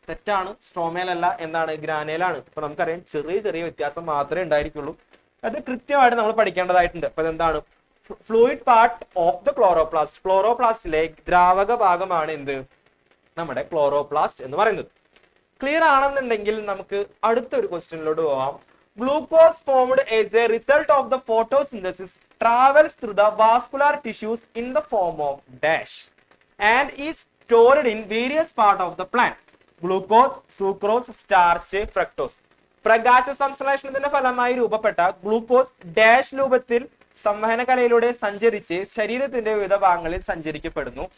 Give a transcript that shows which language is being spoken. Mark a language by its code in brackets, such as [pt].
[ml] തെറ്റാണ്, സ്ട്രോമയിലല്ല. എന്താണ്? ഗ്രാനയിലാണ്. അപ്പൊ നമുക്കറിയാം ചെറിയ ചെറിയ വ്യത്യാസം മാത്രമേ ഉണ്ടായിരിക്കുള്ളൂ. അത് കൃത്യമായിട്ട് നമ്മൾ പഠിക്കേണ്ടതായിട്ടുണ്ട്. അപ്പൊ എന്താണ്? [en] fluid part of the chloroplast, [ml] ക്ലോറോപ്ലാസ്റ്റിലെ ദ്രാവക ഭാഗമാണ് എന്ത്? നമ്മുടെ ക്ലോറോപ്ലാസ്റ്റ് എന്ന് പറയുന്നത്. ക്ലിയർ ആണെന്നുണ്ടെങ്കിൽ നമുക്ക് അടുത്തൊരു ക്വസ്റ്റ്യനിലോട്ട് പോവാം. [en] Glucose formed as a result of the photosynthesis travels through the vascular tissues in the form of dash and is stored in various parts of the plant. Glucose, sucrose, starch, fructose. [ml] പ്രകാശ സംശ്ലേഷണത്തിന്റെ ഫലമായി രൂപപ്പെട്ട glucose dash രൂപത്തിൽ സംവഹന കലയിലൂടെ സഞ്ചരിച്ച് ശരീരത്തിന്റെ വിവിധ ഭാഗങ്ങളിൽ സഞ്ചരിക്കപ്പെടുന്നു.